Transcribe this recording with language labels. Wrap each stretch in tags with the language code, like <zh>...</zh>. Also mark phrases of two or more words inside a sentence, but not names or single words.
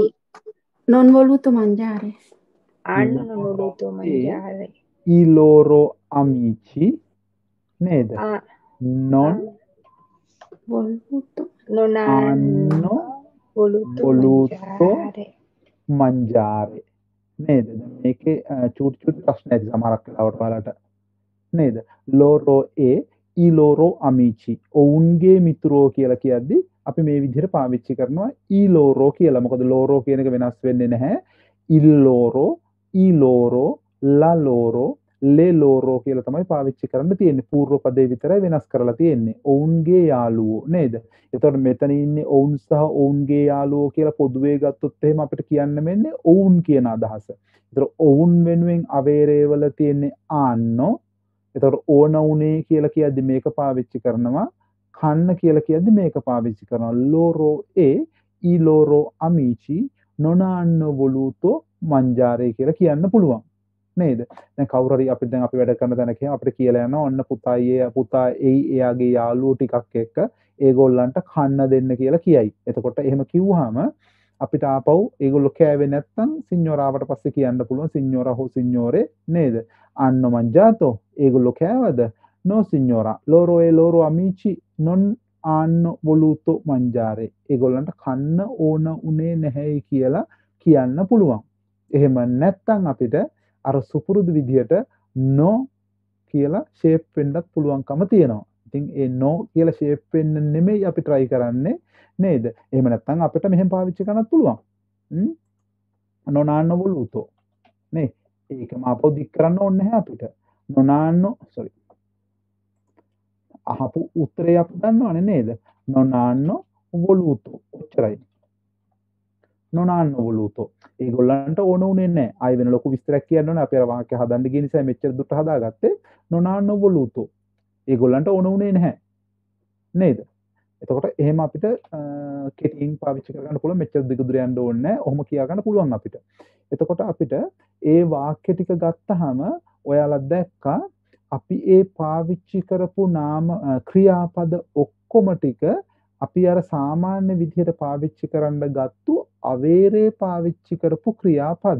<it>non voluto mangiare. hanno non voluto mangiare. I loro amici ned Ah, non Voluto. non hanno voluto mangiare නේද?</it> <si>දැන් මේකේ චූටි ප්‍රශ්න ඇති සමහරක් වෙලාවට ඔයාලට නේද?</si> <it>loro e i loro amici</it> <si>ඔවුන්ගේ මිතුරෝ කියලා කියද්දි අපි මේ විදිහට පාවිච්චි කරනවා</si> <it>i loro</it> <si>කියලා. මොකද loro කියන එක වෙනස් වෙන්නේ නැහැ.</si> <it>il loro, i loro, la loro, le loro</it> <si>කියලා තමයි පාවිච්චි කරන්න තියෙන්නේ. පූර්ව පදේ විතරයි වෙනස් කරලා තියෙන්නේ. ඔවුන්ගේ යාළුවෝ නේද? එතකොට මෙතන ඉන්නේ ඔවුන් සහ ඔවුන්ගේ යාළුවෝ කියලා පොදුවේ ගත්තොත් එහෙම අපිට කියන්න මෙන්නේ ඔවුන් කියන අදහස. එතකොට ඔවුන් වෙනුවෙන් අවේරේ වල තියෙන්නේ ආන්නෝ. එතකොට ඕන උනේ කියලා කියද්දි මේක පාවිච්චි කරනවා. කන්න කියලා කියද්දි මේක පාවිච්චි කරනවා.</si> <it>loro e i loro amici non hanno voluto mangiare</it> <si>කියලා කියන්න පුළුවන්. නේද? දැන් කවුරු හරි අපි වැඩ කරන තැනක අපිට කියලා යනවා ඔන්න පුතා එයාගේ යාළුවෝ ටිකක් එක්ක ඒගොල්ලන්ට කන්න දෙන්න කියලා කියයි. එතකොට එහෙම කිව්වහම අපිට ආපහු ඒගොල්ලෝ කෑවේ නැත්නම් සිඤ්ඤෝරාවට පස්සේ කියන්න පුළුවන් සිඤ්ඤෝරා හෝ සිඤ්ඤෝරේ නේද?</si> <it>hanno mangiato</it> <si>ඒගොල්ලෝ කෑවද?</si> <it>no signora loro e loro amici non hanno voluto mangiare</it> <si>ඒගොල්ලන්ට කන්න ඕන උනේ නැහැයි කියලා කියන්න පුළුවන්. එහෙම නැත්නම් අපිට අර සුපුරුදු විදිහට no කියලා ෂේප් වෙන්නත් පුළුවන්කම තියෙනවා. ඉතින් ඒ no කියලා ෂේප් වෙන්න නෙමෙයි අපි try කරන්නේ නේද? එහෙම නැත්නම් අපිට මෙහෙම පාවිච්චි කරන්නත් පුළුවන්.</si> <it>non hanno voluto නේ.</it> <si>ඒකම අපෝ දික් කරන්න ඕනේ නැහැ අපිට.</si> <it>non hanno</it> <si>sorry අහපු උත්තරේ අපි දන්නවනේ නේද?</si> <it>non hanno voluto. ඔච්චරයි. non hanno voluto.</it> <si>ඒගොල්ලන්ට ඕන උනේ නැහැ. ආයෙ වෙන ලොකු විස්තරයක් කියන්න ඕනේ. අපි අර වාක්‍ය හදන්න ගිය නිසා මෙච්චර දුරට හදාගත්තේ</si> <it>non hanno voluto.</it> <si>ඒගොල්ලන්ට ඕන උනේ නැහැ. නේද? එතකොට එහෙම අපිට කෙටියෙන් පාවිච්චි කරගන්න පුළුවන්. මෙච්චර දිග දුර යන්න ඕනේ නැහැ. ඔහොම කියා ගන්න පුළුවන් අපිට. එතකොට අපිට ඒ වාක්‍ය ටික ගත්තාම ඔයාලා දැක්කා අපි ඒ පාවිච්චි කරපු නාම ක්‍රියාපද ඔක්කොම ටික අපි අර සාමාන්‍ය විදිහට පාවිච්චි කරන්න ගත්තු අවේරේ පාවිච්චි කරපු ක්‍රියාපද.</si>